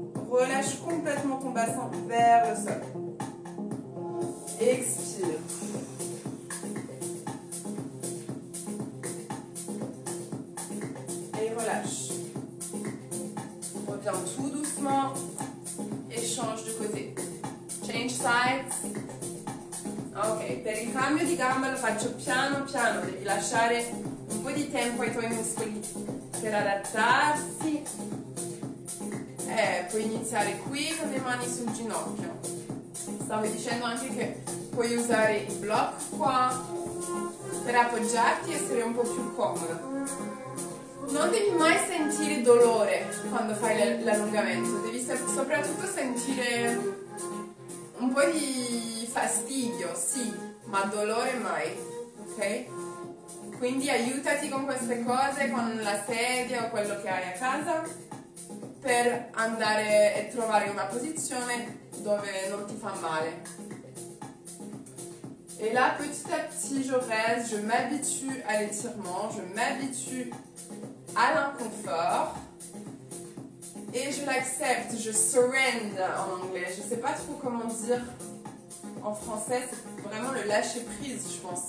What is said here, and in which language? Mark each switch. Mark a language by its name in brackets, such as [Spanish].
[French] Relâche complètement ton bassin vers le sol. Expire. Et relâche. Reviens tout doucement et change de côté. [English] Change sides. [Italian] Ok, per il cambio di gamba lo faccio piano piano, devi lasciare un po' di tempo ai tuoi muscoli per adattarsi. Puoi iniziare qui con le mani sul ginocchio. Stavo dicendo anche che puoi usare il blocco qua per appoggiarti e essere un po' più comoda. Non devi mai sentire dolore quando fai l'allungamento, devi soprattutto sentire un po' di fastidio, sì, ma dolore mai, ok? Quindi aiutati con queste cose, con la sedia o quello che hai a casa, per andare e trovare una posizione dove non ti fa male. [French] Et là, petit à petit, je reste, je m'habitue à l'étirement, je m'habitue à l'inconfort et je l'accepte, je surrender en anglais. Je ne sais pas trop comment dire en français, c'est vraiment le lâcher prise, je pense.